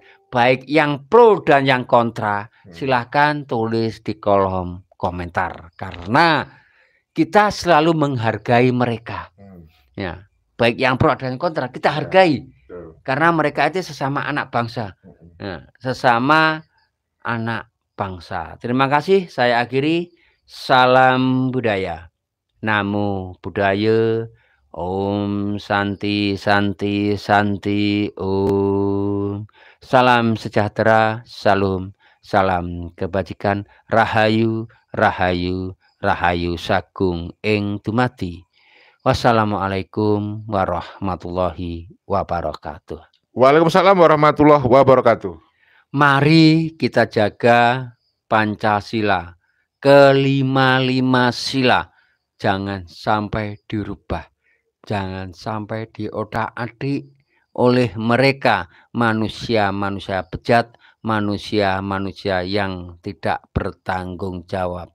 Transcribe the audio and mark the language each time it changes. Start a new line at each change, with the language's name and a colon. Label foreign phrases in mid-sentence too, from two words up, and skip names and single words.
Indonesian: Baik yang pro dan yang kontra, silahkan tulis di kolom komentar. Karena kita selalu menghargai mereka. Ya, baik yang pro dan yang kontra kita hargai. Karena mereka itu sesama anak bangsa. Ya, sesama anak bangsa. Terima kasih. Saya akhiri. Salam budaya.
Pali: Namo Buddhaya.
Sanskrit: Om Santi Santi Santi Om.
Indonesian: Salam sejahtera, salam kebajikan,
Javanese: rahayu rahayu rahayu sagung ing dumati.
Arabic: والسلام عليكم ورحمة الله وبركاته. وعليكم السلام ورحمة الله وبركاته.
Indonesian: Mari kita jaga Pancasila, kelima-lima sila, jangan sampai dirubah. Jangan sampai diotak-atik oleh mereka manusia-manusia bejat, manusia-manusia yang tidak bertanggung jawab.